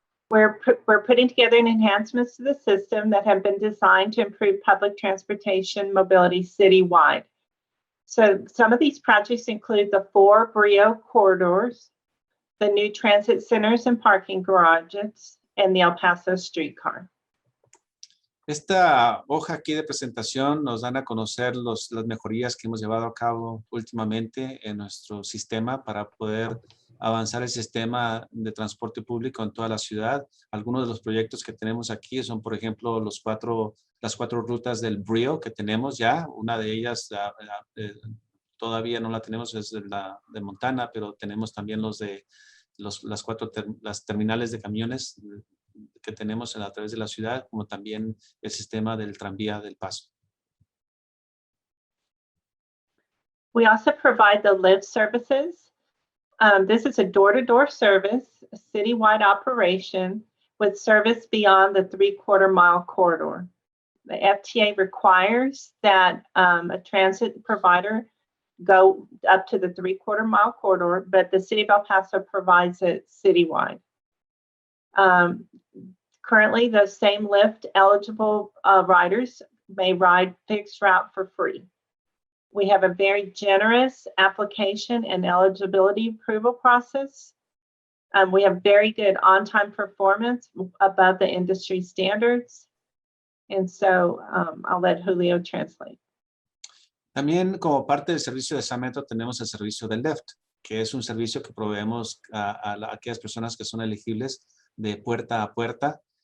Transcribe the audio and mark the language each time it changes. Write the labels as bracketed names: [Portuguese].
[English] We're putting together enhancements to the system that have been designed to improve public transportation mobility citywide. So some of these projects include the 4 Brio corridors, the new transit centers and parking garages, and the El Paso streetcar. [Spanish] Esta hoja aquí de presentación nos dan a conocer las mejorías que hemos llevado a cabo últimamente en nuestro sistema para poder avanzar el sistema de transporte público en toda la ciudad. Algunos de los proyectos que tenemos aquí son, por ejemplo, las 4 rutas del Brio que tenemos ya. Una de ellas todavía no la tenemos, es de Montana, pero tenemos también las terminales de camiones que tenemos a través de la ciudad, como también el sistema del tranvía del Paso. [English] We also provide the live services. This is a door-to-door service, a citywide operation with service beyond the 3/4 mile corridor. The FTA requires that a transit provider go up to the 3/4 mile corridor, but the city of El Paso provides it citywide. Currently, those same Lyft eligible riders may ride fixed route for free. We have a very generous application and eligibility approval process. We have very good on-time performance above the industry standards. And so I'll let Julio translate. [Spanish] También como parte del servicio de Metro tenemos el servicio del Lyft, que es un servicio que proveemos a aquellas personas que son elegibles de puerta a puerta.